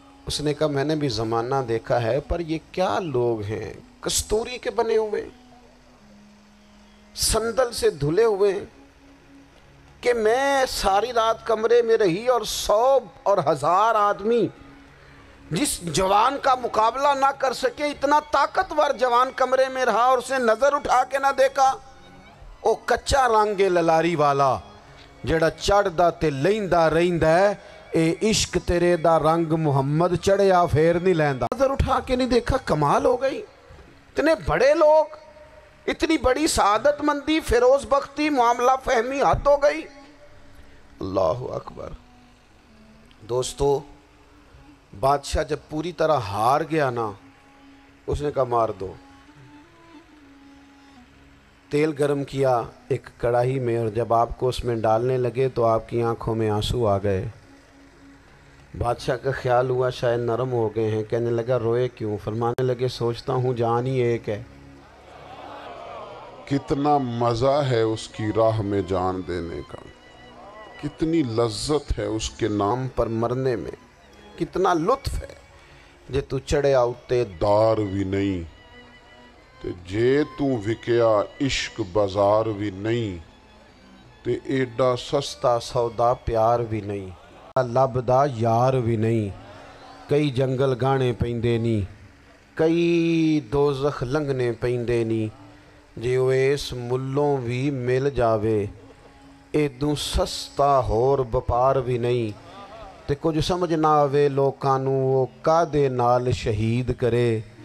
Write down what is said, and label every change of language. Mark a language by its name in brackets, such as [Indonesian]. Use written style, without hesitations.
[Urdu] اس نے کہا میں نے بھی زمانہ دیکھا ہے، پر یہ کیا لوگ ہیں، کستوری کے بنے ہوئے، سندل سے دھلے ہوئے، کہ میں ساری رات کمرے میں رہی اور 100 اور 1000 آدمی جس جوان کا مقابلہ نہ کر سکے، اتنا طاقتور جوان کمرے میں رہا اور اسے نظر اٹھا کے نہ دیکھا. [Punjabi] او کچا رنگ للاری والا جڑا چڑھدا تے لیندا رہندا ہے، اے عشق تیرے دا رنگ محمد چڑھیا پھر نہیں لیندا. [Urdu] نظر اٹھا کے نہیں دیکھا. کمال ہو گئی. اتنے بڑے لوگ، اتنی بڑی سعادت مندی، فیروز بختی، معاملہ فہمی حد ہو گئی. اللہ اکبر. دوستو، بادشاہ جب پوری طرح ہار گیا نا، اس نے کہا مار دو. تیل گرم کیا ایک کڑاہی میں، اور جب آپ کو اس میں ڈالنے لگے تو آپ کی آنکھوں میں آنسو آ گئے. بادشاہ کا خیال ہوا شاید نرم ہو گئے ہیں. کہنے لگا روئے کیوں؟ فرمانے لگے سوچتا ہوں جان ہی ایک ہے. کتنا مزہ ہے اس کی راہ میں جان دینے کا، کتنی لذت ہے اس کے نام پر مرنے میں، کتنا لطف ہے. [Punjabi] جے تو چڑھیا اتے دار بھی نہیں تے جے تو وکیا عشق بازار بھی نہیں تے ایڈا سستا سودا پیار بھی نہیں، لب دا یار بھی نہیں. کئی جنگل گانے پیندے نی، کئی دوزخ لنگنے پیندے نی. جے وہ اس ملوں بھی مل جاوے، ایدوں سستا ہور بپار بھی نہیں. تے کچھ سمجھ نہ آوے لوکاں نوں وہ کادے نال شہید کرے.